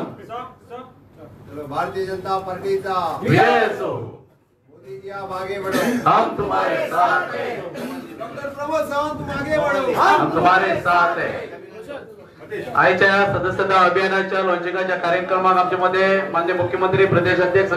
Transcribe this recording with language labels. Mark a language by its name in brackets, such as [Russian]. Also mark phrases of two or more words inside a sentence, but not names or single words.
[Hindi] भारतीय जनता पार्टीचा मोदी जी आप आगे बढ़ो, हम तुम्हारे साथ हैं. डॉक्टर प्रमोद सावंत तुम आगे बढ़ो, हम तुम्हारे साथ हैं. [Marathi] आजच्या सदस्यता अभियानाच्या लॉन्चिंगच्या कार्यक्रमात आमच्या मध्ये माननीय मुख्यमंत्री प्रदेश अध्यक्ष